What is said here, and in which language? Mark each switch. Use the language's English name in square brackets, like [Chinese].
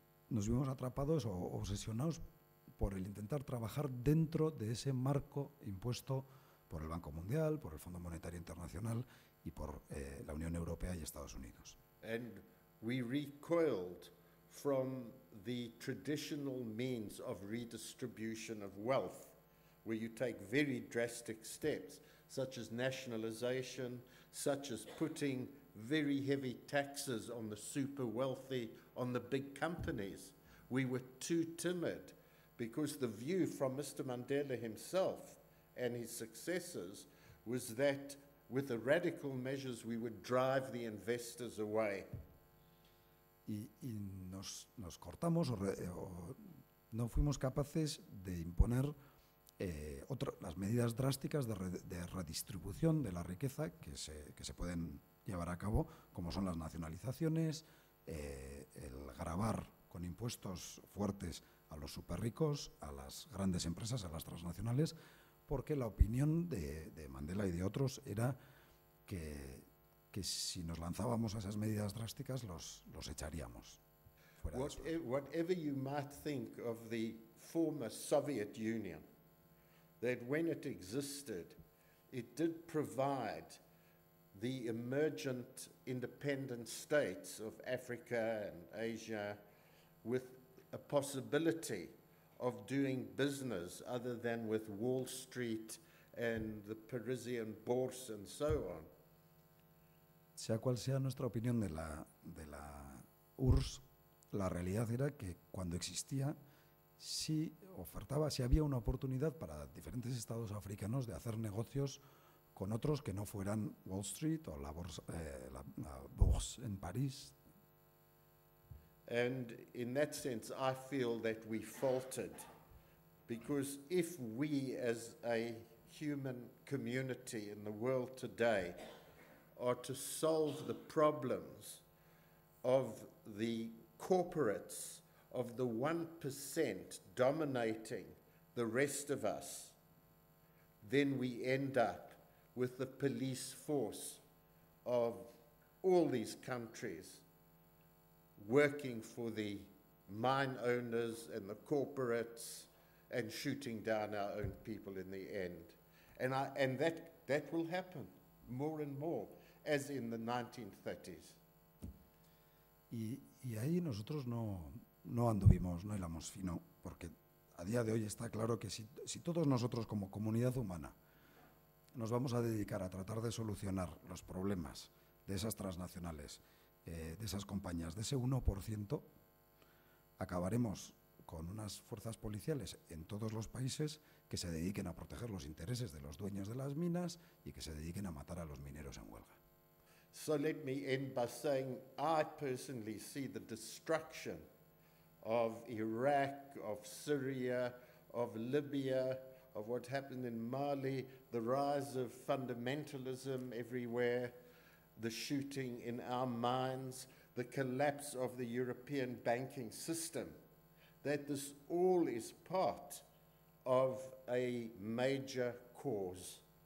[Spanish] Nos vimos atrapados o obsesionados por el intentar trabajar dentro de ese marco impuesto por el Banco Mundial, por el Fondo Monetario Internacional y por la Unión Europea y Estados Unidos. [English] And we recoiled from the traditional means of redistribution of wealth, where you take very drastic steps, such as nationalization, such as putting very heavy taxes on the super wealthy, on the big companies. We were too timid because the view from Mr. Mandela himself and his successors was that with the radical measures we would drive the investors away. [Spanish] Y nos cortamos o no fuimos capaces de imponer las medidas drásticas de redistribución de la riqueza que se pueden llevar a cabo, como son las nacionalizaciones, el gravar con impuestos fuertes a los superricos, a las grandes empresas, a las transnacionales, porque la opinión de Mandela y de otros era que si nos lanzábamos a esas medidas drásticas los echaríamos fuera de Suecia. [English] Whatever you might think of the former Soviet Union, that when it existed, it did provide the emergent independent states of Africa and Asia with a possibility of doing business other than with Wall Street and the Parisian Bourse and so on. [Spanish] Sea cual sea nuestra opinión de la URSS, la realidad era que cuando existía, sí había una oportunidad para diferentes estados africanos de hacer negocios con otros que no fueran Wall Street o la Bourse en París. [English] And in that sense, I feel that we faltered, because if we as a human community in the world today are to solve the problems of the corporates, of the 1% dominating the rest of us, then we end up with the police force of all these countries working for the mine owners and the corporates and shooting down our own people in the end. And that will happen more and more, as in the 1930s. [Spanish] Y ahí nosotros no anduvimos, no hilamos fino, porque a día de hoy está claro que si todos nosotros como comunidad humana nos vamos a dedicar a tratar de solucionar los problemas de esas transnacionales, de esas compañías, de ese 1%, acabaremos con unas fuerzas policiales en todos los países que se dediquen a proteger los intereses de los dueños de las minas y que se dediquen a matar a los mineros en huelga. [English] So let me end by saying I personally see the destruction of Iraq, of Syria, of Libya, of what happened in Mali, the rise of fundamentalism everywhere, the shooting in our mines, the collapse of the European banking system, that this all is part of a major cause.